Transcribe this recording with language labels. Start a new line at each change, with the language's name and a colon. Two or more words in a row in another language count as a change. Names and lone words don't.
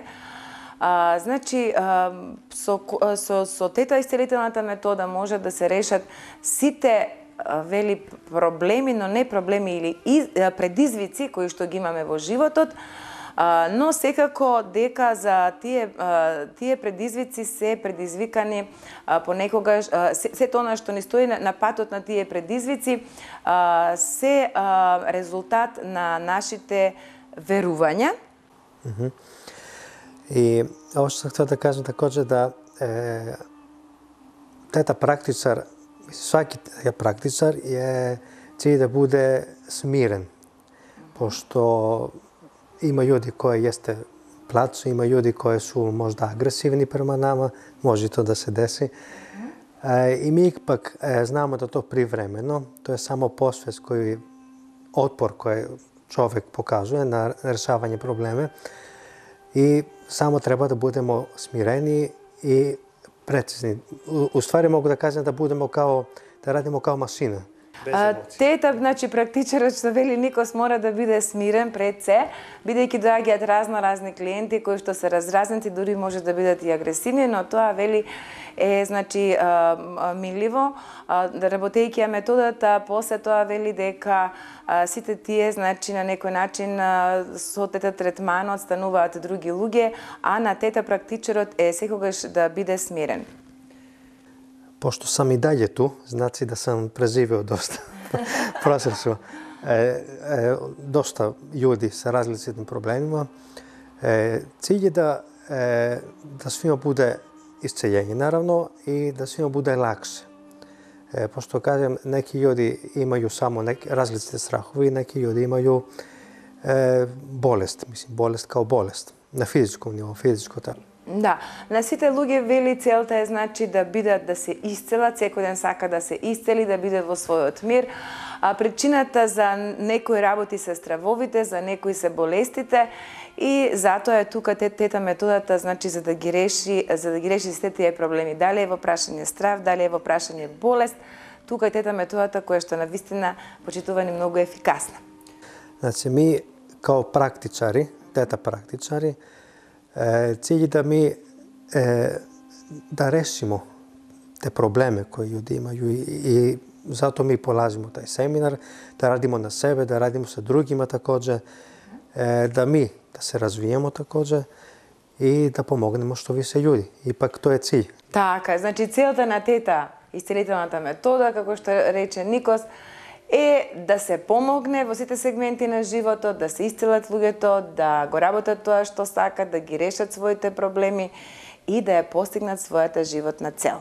Macedonian: Значи, со тета исцелителната метода може да се решат сите вели проблеми, но не проблеми или предизвици кои што ги имаме во животот, но секако дека за тие предизвици се предизвикани понекогаш, се тоа што ни стои на патот на тие предизвици се резултат на нашите верувања.
Serbian: И ово што сакам да кажам такоđe да тета практичар, сваки практичар е cilj da bude smiren, pošto ima ljudi koji jeste plaću, ima ljudi koji su možda agresivni prema nama, može to da se desi. I mi ipak znamo da to privremeno, to je samo posvest koji, otpor koji čovek pokazuje na rešavanje probleme i samo treba da budemo smireni i precizni. U stvari mogu da kažem da budemo kao, da radimo kao mašina.
Macedonian: Тета, значи, практичарот што вели Никос мора да биде смирен пред се, бидејќи доаѓаат разни клиенти кои што се разразнати, дури може да бидат и агресивни, но тоа вели е, значи, миливо, да работејќи ја методата, после тоа вели дека сите тие, значи, на некој начин со тета третманот стануваат други луѓе, а на тета практичарот е секогаш да биде смирен.
Serbian: Pošto sam i dalje tu, znači da sam preživio dosta procesu, dosta ljudi sa različitim problemima. Cilj je da svima bude isceljenje, naravno, i da svima bude lakše. Pošto, kažem, neki ljudi imaju samo različite strahove i neki ljudi imaju болест, болест као болест, на физичко ниво, физичко тело.
Macedonian: Да, на сите луѓе вели целта е значи да бидат, да се исцелат, секој ден сака да се исцели, да биде во својот мир. А причината за некои работи се стравовите, за некои се болестите и затоа е тука тета методата, значи за да ги реши сите тие проблеми. Дали е во прашање страв, дали е во прашање болест, тука е тета методата која што навистина почитувани многу ефикасна.
Serbian: Значи ми као практичари, тета практичари, cilj da mi da rešimo te probleme koje ljudi imaju i zato mi polazimo taj seminar, da radimo na sebe, da radimo sa drugima takođe, da se razvijemo takođe i da pomognemo što više ljudi. Ipak to je cilj.
Macedonian: Така, значи целта на тета исцелителната метода, како што рече Никос, е да се помогне во сите сегменти на животот, да се исцелат луѓето, да го работат тоа што сакат, да ги решат своите проблеми и да ја постигнат својата животна цел.